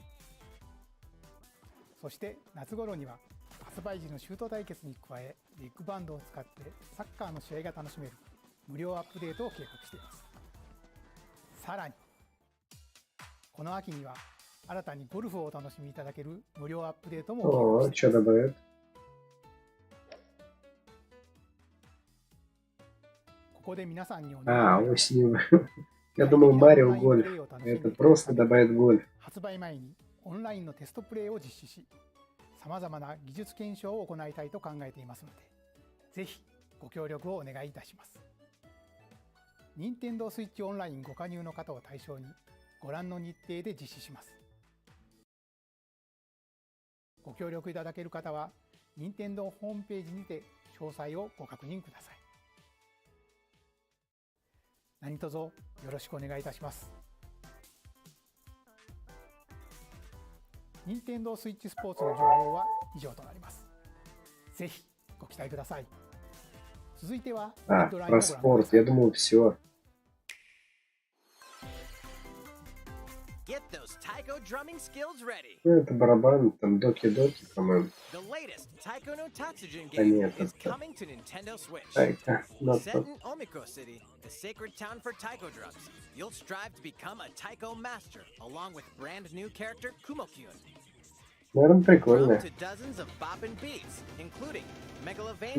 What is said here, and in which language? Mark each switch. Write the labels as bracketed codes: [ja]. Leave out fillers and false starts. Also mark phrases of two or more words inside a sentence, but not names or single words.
[ja] そして夏頃には発売時のシュート対決に加え、ビッグバンドを使ってサッカーの試合が楽しめる無料アップデートを計画しています。さらにこの秋には新たにゴルフをお楽しみいただける無料アップデートも計 [ru] О, [ja] 画してい [ru] что [ja] ます。 [ru] добавят? [ja] ここで皆さんにお [ru] А, [ja] 願いがあります [ru] осенью. Я думал, Марио Гольф. Это просто добавит гольф. [ja] 発売前にオンラインのテストプレイを実施し、さまざまな技術検証を行いたいと考えていますので、ぜひご協力をお願いいたします。任天堂スイッチオンラインご加入の方を対象にご覧の日程で実施します。ご協力いただける方は任天堂ホームページにて詳細をご確認ください。何卒よろしくお願いいたします。任天堂スイッチスポーツの情報は以上となります。ぜひご期待ください。続いては [ru] А, [ja] ガイドラインを [ru] про [ja] ご覧くだ [ru] спорт. [ja] さい。 [ru] Я думал, все. [en] Get those taiko drumming skills ready. [ru] Ну, это барабан, там доки-доки, по-моему. [en] The latest Taiko no Tatsujin [ru] Да [en] game [ru] нет, [en] is [ru] это... [en] coming to Nintendo Switch. [ru] Ай-ка, [en] Set in Omiko City, the sacred town for taiko drums, you'll strive to become a taiko master, along with brand new character Kumo-kyun. [ru] Наверное, [en] Drum [ru] прикольно. [en] to dozens of boppin' beats, including Megalovania,